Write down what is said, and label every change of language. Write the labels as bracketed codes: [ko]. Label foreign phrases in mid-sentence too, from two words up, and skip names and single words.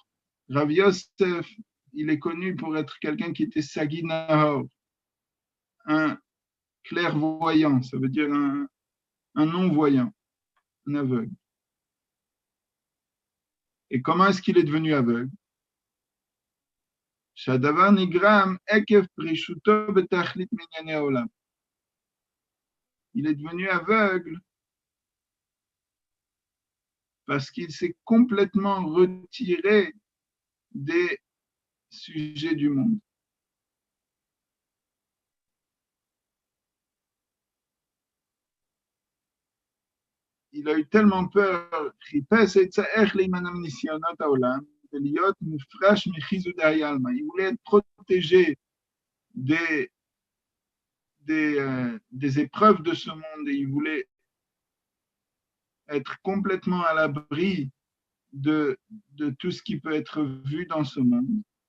[fr] Rav Yosef, il est connu pour être quelqu'un qui était [he] סגי נהור, [fr] un clairvoyant, ça veut dire un non-voyant, un aveugle. Et comment est-ce qu'il est devenu aveugle? [he] שהדבר נגרם עקב פרישותו בתכלית מענייני העולם. [fr] Il est devenu aveugle parce qu'il s'est complètement retiré des sujets du monde. Il a eu tellement peur, il voulait être protégé des épreuves de ce monde et il voulait être complètement à l'abri de tout ce qui peut être vu dans ce monde.